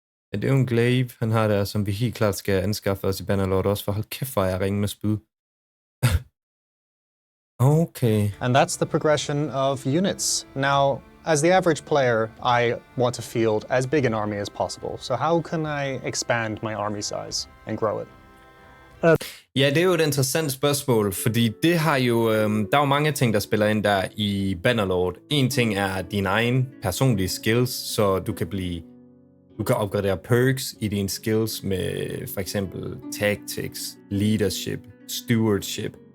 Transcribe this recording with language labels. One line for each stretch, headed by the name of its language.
Danish: Ja, det er jo en glaive, han har der, som vi helt klart skal anskaffe os i Bannerlord også, for hold kæft, hvor jeg ringe med spyd. Okay.
English: And that's the progression of units. Now, as the average player, I want to field as big an army as possible. So how can I expand my army size and grow it?
Danish: Ja, det er jo et interessant spørgsmål, fordi det har jo, der er jo mange ting, der spiller ind der i Bannerlord. En ting er dine egen personlige skills, så du kan opgradere perks i dine skills med for eksempel tactics, leadership, stewardship.